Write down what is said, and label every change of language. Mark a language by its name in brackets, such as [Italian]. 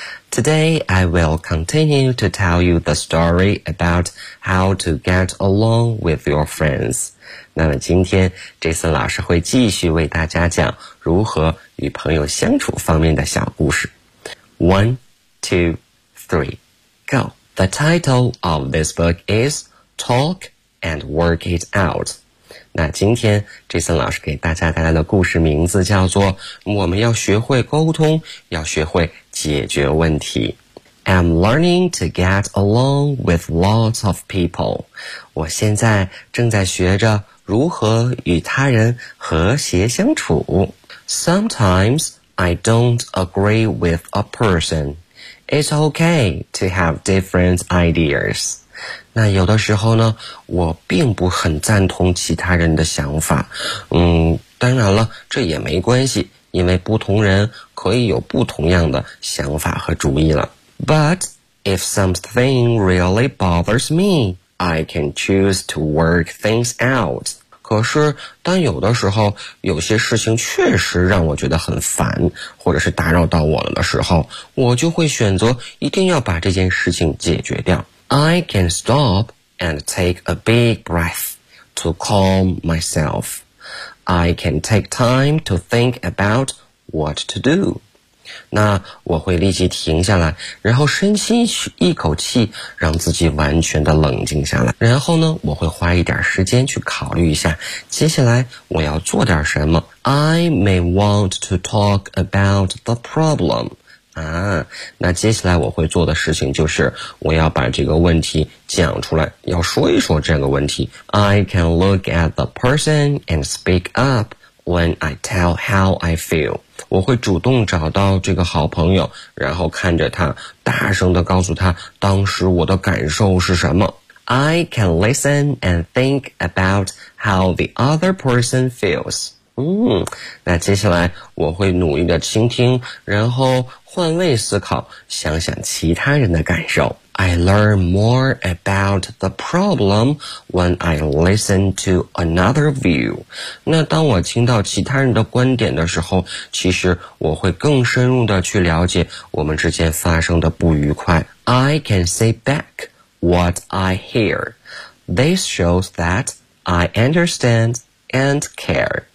[English] Today I will continue to tell you the story about how to get along with your friends. [Chinese] 那么今天 Jason 老师会继续为大家讲如何与朋友相处方面的小故事。 [English] 1, 2, 3, go. The title of this book is Talk and Work It Out. [Chinese] 那今天 Jason 老师给大家带来的故事名字叫做我们要学会沟通，要学会解决问题。 [English] I'm learning to get along with lots of people. [Chinese] 我现在正在学着如何与他人和谐相处。 [English] Sometimes I don't agree with a person. It's okay to have different ideas. [Chinese] 那有的时候呢，我并不很赞同其他人的想法，当然了，这也没关系，因为不同人可以有不同样的想法和主意了。 [English] But if something really bothers me, I can choose to work things out. [Chinese] 可是当有的时候有些事情确实让我觉得很烦，或者是打扰到我了的时候，我就会选择一定要把这件事情解决掉。 [English] I can stop and take a big breath to calm myself. I can take time to think about what to do. [Chinese] 那我会立即停下来，然后深吸一口气，让自己完全的冷静下来。然后呢，我会花一点时间去考虑一下，接下来我要做点什么。 [English] I may want to talk about the problem. [Chinese] 啊，那接下来我会做的事情就是我要把这个问题讲出来，要说一说这个问题。 [English] I can look at the person and speak up when I tell how I feel. [Chinese] 我会主动找到这个好朋友，然后看着他，大声地告诉他当时我的感受是什么。 [English] I can listen and think about how the other person feels. [Chinese] 那接下来我会努力的倾听，然后换位思考，想想其他人的感受。 [English] I learn more about the problem when I listen to another view. [Chinese] 那当我听到其他人的观点的时候，其实我会更深入的去了解我们之间发生的不愉快。 [English] I can say back what I hear. This shows that I understand and care.